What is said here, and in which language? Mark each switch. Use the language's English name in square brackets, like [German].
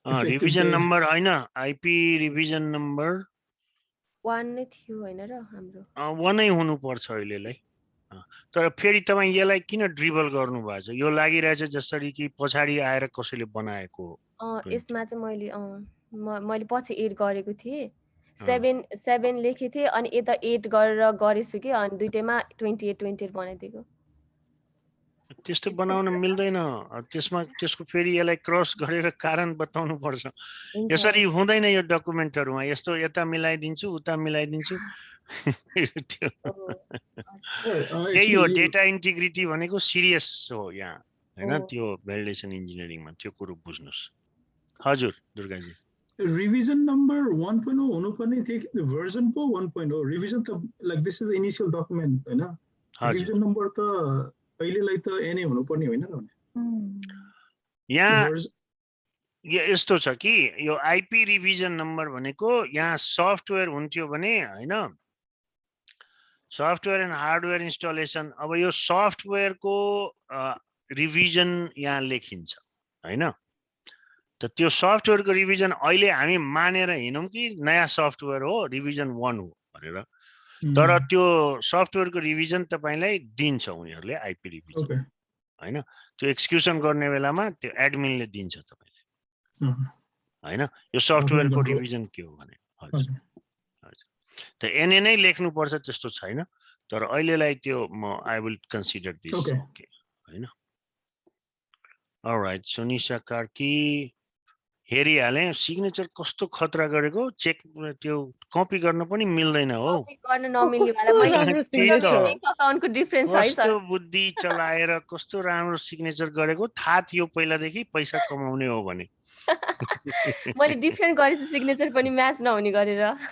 [Nepali] Revision number हैन IP revision number 1 नै थियो हैन र हाम्रो 1 नै हुनु पर्छ अहिलेलाई तर फेरि तपाईँ यसलाई किन ड्रिबल गर्नु भएको छ? यो लागिरहेछ जसरी कि पछाडि आएर कसैले बनाएको हो। यसमा चाहिँ मैले पछि 8 गरेको थिएँ, 7 लेखेको थिएँ अनि यता 8 गरेर गरेछु कि अनि दुईटैमा 28 बनाइदिएको। त्यस्तो बनाउन मिल्दैन। त्यसको फेरि यसलाई क्रस गरेर कारण बताउनु पर्छ। यसरी हुँदैन यो डकुमेन्टहरुमा। यस्तो यता मिलाइदिन्छु उता मिलाइदिन्छु। त्यही हो डेटा इन्टिग्रिटी भनेको सिरियस हो यहाँ, हैन? त्यो भ्यालिडेसन इन्जिनियरिङमा त्यो कुरो बुझ्नुस्। हजुर दुर्गाजी, रिभिजन नम्बर 1.0 हुनुपर्ने थियो कि भर्जन पो 1.0? रिभिजन त like [English] this is initial document [Nepali] हैन? रिभिजन नम्बर त अहिलेलाई त एनए हुनुपर्ने होइन र? यहाँ यस्तो छ कि यो आइपी रिभिजन नम्बर भनेको यहाँ सफ्टवेयर हुन्थ्यो भने हैन, सफ्टवेयर एन्ड हार्डवेयर इन्स्टलेसन। अब यो सफ्टवेयरको रिभिजन यहाँ लेखिन्छ हैन? त त्यो सफ्टवेयरको रिभिजन अहिले हामी मानेर हिँडौँ कि नयाँ सफ्टवेयर हो रिभिजन 1 हो भनेर। तर त्यो सफ्टवेयरको रिभिजन तपाईलाई दिन्छ उनीहरूले आइपी रिभिजन हैन? त्यो एक्सक्युसन गर्ने बेलामा त्यो एडमिनले दिन्छ तपाईलाई हैन? यो सफ्टवेयरको रिभिजन के हो भने। हजुर हजुर, त एनए नै लेख्नु पर्छ त्यस्तो छैन। तर अहिलेलाई त्यो म [English] I will consider this okay [Nepali] हैन? अलराइट, सुनिशा कार्की हेरिहाले। सिग्नेचर कस्तो खतरा गरेको, चेक त्यो कपी गर्न पनि मिल्दैन हो। कपी गर्न नमिल्नेवाला मैले अकाउन्टको डिफरेन्स है सर। कस्तो बुद्धि चलाएर कस्तो राम्रो सिग्नेचर गरेको। थाहा थियो पहिलादेखि पैसा कमाउने हो भने। मैले डिफरेन्ट गरेछु सिग्नेचर पनि म्याच नहुने गरेर।